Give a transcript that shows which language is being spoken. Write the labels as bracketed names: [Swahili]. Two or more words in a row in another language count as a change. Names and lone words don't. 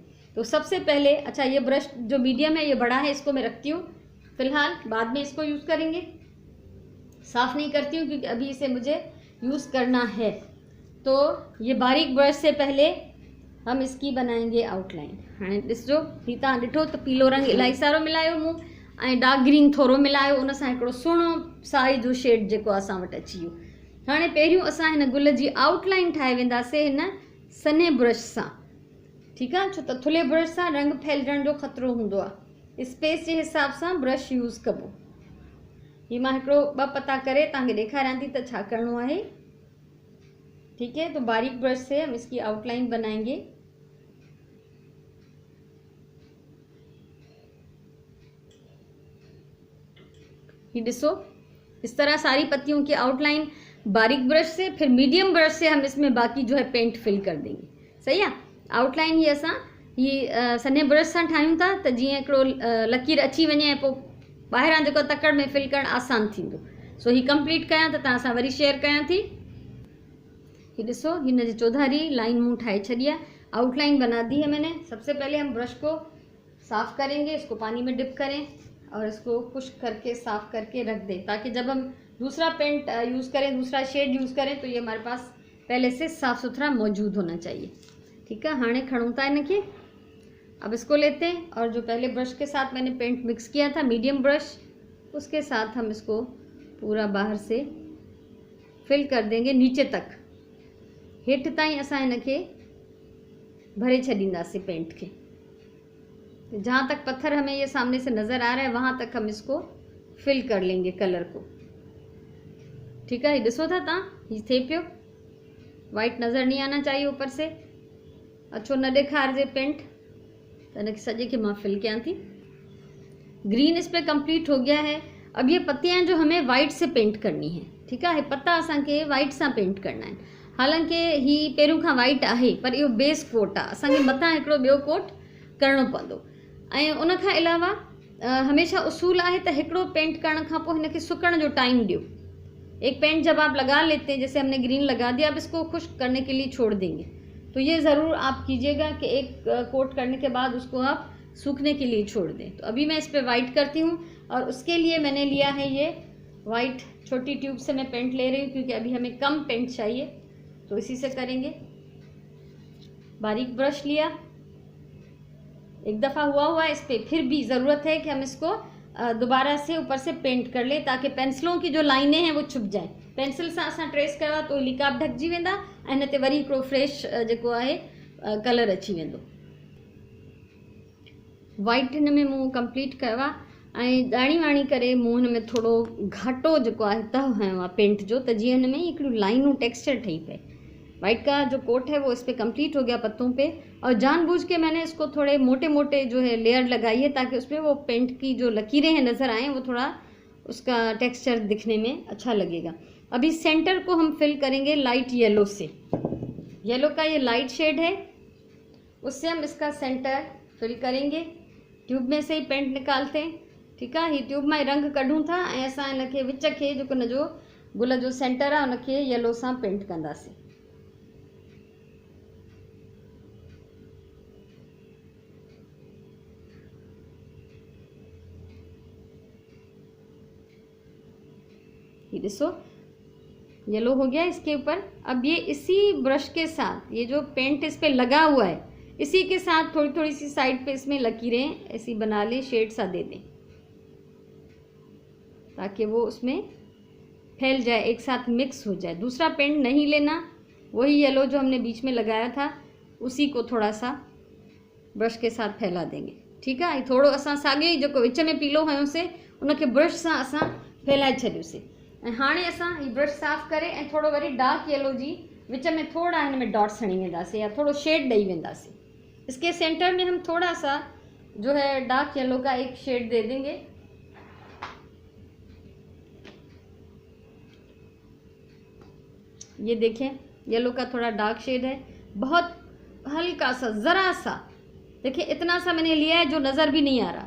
[Urdu] تو سب سے پہلے، اچھا، یہ برش جو میڈیم ہے یہ بڑا ہے، اس کو میں رکھتی ہوں فی الحال، بعد میں اس کو یوز کریں گے. صاف نہیں کرتی ہوں کیونکہ ابھی اسے مجھے یوز کرنا ہے. تو یہ باریک برش سے پہلے ہم اس کی بنائیں گے آؤٹ لائن. हाँ, [Sindhi] ॾिसो, ही तव्हां ॾिठो त पीलो रंग इलाही सारो मिलायो मूं ऐं [English] dark green [Sindhi] थोरो मिलायो, उन सां हिकिड़ो सुहिणो साई जो शेड जेको असां वटि अची वियो। हाणे पहिरियों असां हिन गुल जी आउटलाइन ठाहे वेंदासीं हिन सन्हे ब्रश सां। [Urdu] ٹھیک ہے, [Sindhi] छो त थुल्हे ब्रश सां रंग फैलजण जो ख़तरो हूंदो आहे। स्पेस जे हिसाब सां [English] brush use [Sindhi] कबो। ही मां हिकिड़ो 2 पता करे तव्हांखे ॾेखारियां थी त छा करिणो आहे। [Urdu] ٹھیک ہے، تو باریک برش سے ہم اس کی آؤٹ لائن بنائیں گے. یہ ڏسو، اس طرح ساری پتیوں کی آؤٹ لائن باریک برش سے، پھر میڈیم برش سے ہم اس میں باقی جو ہے [English] paint fill [Urdu] کر دیں گے. [Sindhi] सही है, आउटलाइन ही असां ही सन्हे ब्रश सां ठाहियूं था त जीअं हिकिड़ो लकीर अची वञे ऐं पोइ ॿाहिरां जेको तकड़ में फिल करणु आसान थींदो। सो ही कंप्लीट कयां त तव्हां सां वरी शेयर कयां थी। ये ॾिसो, हिन जी चौधारी लाइन मूं ठाहे छॾी आहे, [Urdu] آؤٹ لائن بنا دی ہے میں نے. سب سے پہلے ہم برش کو صاف کریں گے، اس کو پانی میں ڈپ کریں اور اس کو خشک کر کے صاف کر کے رکھ دیں، تاکہ جب ہم دوسرا [English] paint use [Urdu] کریں، دوسرا [English] shade use [Urdu] کریں، تو یہ ہمارے پاس پہلے سے صاف ستھرا موجود ہونا چاہیے. ٹھیک ہے, [Sindhi] हाणे खणूं था इनके। [Urdu] اب اس کو لیتے ہیں اور جو پہلے برش کے ساتھ میں نے [English] paint mix [Urdu] کیا تھا، میڈیم برش، اس کے ساتھ ہم اس کو پورا باہر سے فل کر دیں گے نیچے تک. [Sindhi] हेठि ताईं असां इनके भरे छॾींदासीं पेंट के। [Urdu] جہاں تک پتھر ہمیں یہ سامنے سے نظر آ رہا ہے وہاں تک ہم اس کو فل کر لیں گے کلر کو. ٹھیک ہے, [Sindhi] ये ॾिसो था तव्हां, ही थिए पियो। [Urdu] وائٹ نظر نہیں آنا چاہیے اوپر سے, [Sindhi] अच्छो न ॾेखारिजे [Urdu] पेंट। [Sindhi] त हिनखे सॼे खे मां फिल कयां थी। [Urdu] گرین اس پہ کمپلیٹ ہو گیا ہے۔ اب یہ پتیاں جو ہمیں وائٹ سے پینٹ کرنی ہے، ٹھیک ہے, [Sindhi] पत्ता असांखे वाइट सां पेंट करना है। हालांकि ही पहिरियों खां वाइट आहे, पर इहो [English] base coat [Sindhi] आहे, असांखे मथां हिकिड़ो ॿियो कोट करिणो पवंदो। ऐं उन खां अलावा हमेशा उसूल आहे त हिकिड़ो पेंट करण खां पोइ हिनखे सुकण जो टाइम ॾियो। [Urdu] ایک پینٹ جب آپ لگا لیتے ہیں، جیسے ہم نے گرین لگا دیا، اب اس کو خشک کرنے کے لیے چھوڑ دیں گے، تو یہ ضرور آپ کیجیے گا کہ ایک کوٹ کرنے کے بعد اس کو آپ سوکھنے کے لیے چھوڑ دیں. تو ابھی میں اس پر وائٹ کرتی ہوں، اور اس کے لیے میں نے لیا ہے یہ وائٹ چھوٹی ٹیوب سے میں پینٹ لے رہی ہوں، کیونکہ ابھی ہمیں کم پینٹ چاہیے، تو اسی سے کریں گے. باریک برش لیا، ایک دفعہ ہوا اس پر، پھر بھی ضرورت ہے کہ ہم اس کو دوبارہ سے اوپر سے پینٹ کر لے، تاکہ پنسلوں کی جو لائنیں ہیں وہ چھپ جائے. [Sindhi] पेंसिल से असां ट्रेस कयो तो लिकाब ढकजी वेंदा, ऐं हिन ते वरी हिकिड़ो फ्रेश जेको आहे कलर अची वेंदो। वाइट हिन में मूं कंप्लीट कयो आहे, ऐं ॾाणी वाणी करे मूं हिन में थोरो घाटो जेको आहे तह हयो आहे पेंट जो, त जीअं हिन में हिकिड़ियूं लाइनूं टेक्सचर ठही पए। [Urdu] وائٹ کا جو کوٹ ہے وہ اس پر کمپلیٹ ہو گیا پتوں پہ، اور جان بوجھ کے میں نے اس کو تھوڑے موٹے موٹے جو ہے لیئر لگائی ہے، تاکہ اس میں وہ پینٹ کی جو لکیریں ہیں نظر آئیں، وہ تھوڑا اس کا ٹیکسچر دکھنے میں اچھا لگے گا. ابھی سینٹر کو ہم فل کریں گے [English] light yellow [Urdu] से। یلو کا یہ [English] light shade [Urdu] ہے، اس سے ہم اس کا سینٹر فل کریں گے. ٹیوب میں سے ہی پینٹ نکالتے ہیں، ٹھیک ہے. [Sindhi] ही ट्यूब में रंग कढूं था, ऐं असां इनके विच खे जेको हिन जो गुल जो सेंटर आहे उनखे येलो सां पेंट कंदासीं। [Urdu] یہ دیکھو یلو ہو گیا اس کے اوپر. اب یہ اسی برش کے ساتھ، یہ جو پینٹ اس پہ لگا ہوا ہے، اسی کے ساتھ تھوڑی تھوڑی سی سائیڈ پہ اس میں لکیریں ایسی بنا لیں، شیڈ سا دے دیں، تاکہ وہ اس میں پھیل جائے، ایک ساتھ مکس ہو جائے. دوسرا پینٹ نہیں لینا، وہی یلو جو ہم نے بیچ میں لگایا تھا اسی کو تھوڑا سا برش کے ساتھ پھیلا دیں گے، ٹھیک ہے. [Sindhi] थोड़ो असां साॻियो ई जेको विच में पीलो हयोसीं उनखे ब्रश सां असां फैलाए छॾियोसीं। ऐं हाणे असां ही ब्रश साफ़ करे ऐं थोड़ो वरी [English] dark yellow [Sindhi] जी विच में थोड़ा हिन में डॉट्स हणी वेंदासीं, या थोड़ो शेड ॾेई वेंदासीं। [Urdu] اس کے سینٹر میں ہم تھوڑا سا جو ہے [English] dark yellow [Urdu] کا ایک شیڈ دے دیں گے. یہ دیکھیں یلو کا تھوڑا [English] dark shade [Urdu] ہے، بہت ہلکا سا، ذرا سا، دیکھیے اتنا سا میں نے لیا ہے جو نظر بھی نہیں آ رہا.